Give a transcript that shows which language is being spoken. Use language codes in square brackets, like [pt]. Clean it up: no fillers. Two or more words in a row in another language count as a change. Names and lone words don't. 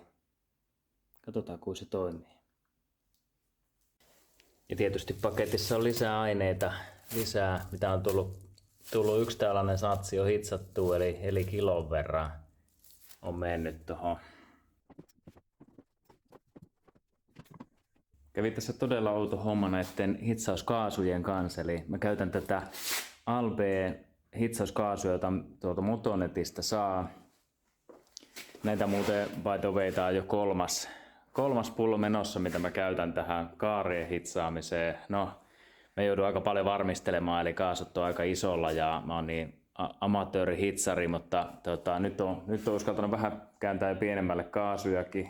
[fi] Katsotaan kuin se toimii. Ja tietysti paketissa on lisää aineita, mitä on tullut yksi tällainen satsi jo hitsattua, eli kilon verran on mennyt tuohon. Kävi tässä todella outo homma näiden hitsauskaasujen kanssa, eli mä käytän tätä Albe hitsauskaasuja, jota tuolta Motonetista saa. Näitä muuten [en] by the way, [fi] tää on jo kolmas pullo menossa, mitä mä käytän tähän kaarien hitsaamiseen. No, mä joudun aika paljon varmistelemaan, eli kaasut on aika isolla ja mä oon niin amatöörihitsari, mutta nyt on uskaltanut vähän kääntää pienemmälle kaasujakin.